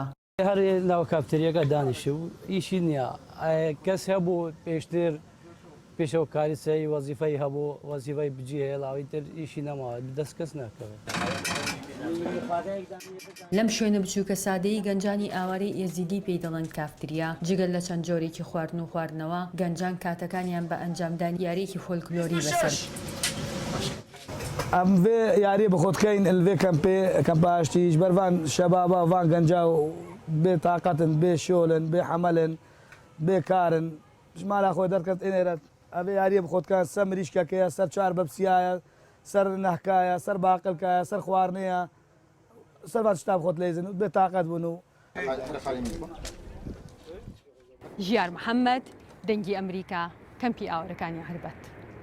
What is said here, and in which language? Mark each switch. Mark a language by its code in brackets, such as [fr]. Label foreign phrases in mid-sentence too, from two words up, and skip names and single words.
[ckb] هەر ناو کافتریەکە دانیشت و ئیشی نییە کەس هەبوو پێشتر پێشەوە کاریسایی وەزیفەی هەبوو وەزیفەی بجێ لاوی تر ئیشی نەماوە دەست کەس ناکەوێت. لەم شوێنە بچووکە سادەیی گەنجانی ئاوارەی ئێزیدی پێی دەڵێن کافتریا جگەل لە چەند جۆرێکی خواردن و خواردنەوە گەنجان کاتەکانیان بە ئەنجامدانی یاریەکی فۆلکلۆری بەسەر. [ku] ئەم vê yarî bi xwetkeyên li vê kempa aştî ji ber van şebaba van genca bê taqetin bê şolin bê hemelin bê karin ji mala xwe derket ênêre ev ê yarî bi xwetkan ser mirîşkeke ser çar bepsiya ser nehkaya ser baqilkaya ser xwarinêya ser van tişta bi xwe dilêzin û bê taqet bûn û [ckb] ژیار محەممەد دەنگی ئەمریکا کەمپی ئاوەرەکانی هەربەت.